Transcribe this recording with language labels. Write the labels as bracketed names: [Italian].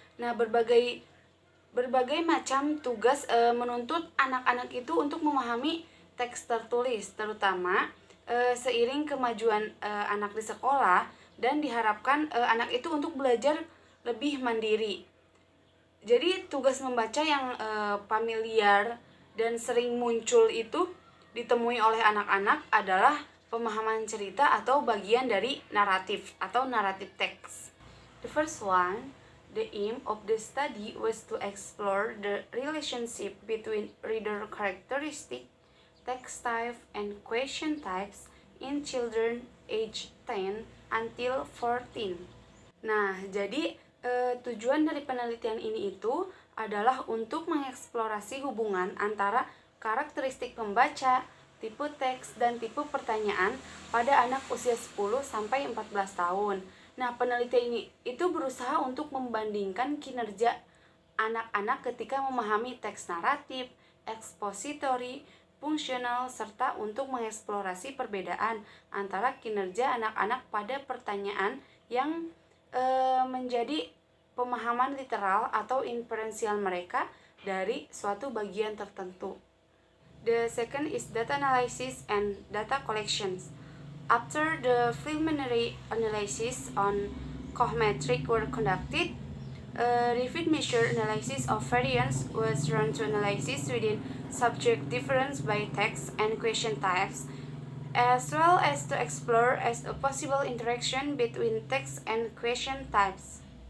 [Indonesian] Nah, berbagai macam tugas menuntut anak-anak itu untuk memahami teks tertulis, terutama seiring kemajuan anak di sekolah, dan diharapkan anak itu untuk belajar lebih mandiri. Jadi tugas membaca yang familiar dan sering muncul itu ditemui oleh anak-anak adalah pemahaman cerita atau bagian dari naratif atau narrative text. [English] The first one, the aim of the study was to explore the relationship between reader characteristic, text type, and question types in children age 10 until 14. [Indonesian] Nah, jadi tujuan dari penelitian ini itu adalah untuk mengeksplorasi hubungan antara karakteristik pembaca, tipe teks, dan tipe pertanyaan pada anak usia 10 sampai 14 tahun. Nah, penelitian ini itu berusaha untuk membandingkan kinerja anak-anak ketika memahami teks naratif, ekspositori, fungsional, serta untuk mengeksplorasi perbedaan antara kinerja anak-anak pada pertanyaan yang menjadi pemahaman literal atau inferensial mereka dari suatu bagian tertentu. [English] The second is data analysis and data collections. After the preliminary analysis on cohmetric were conducted, repeat measure analysis of variance was run to analysis within subject difference by text and question types, as well as to explore as a possible interaction between text and question types.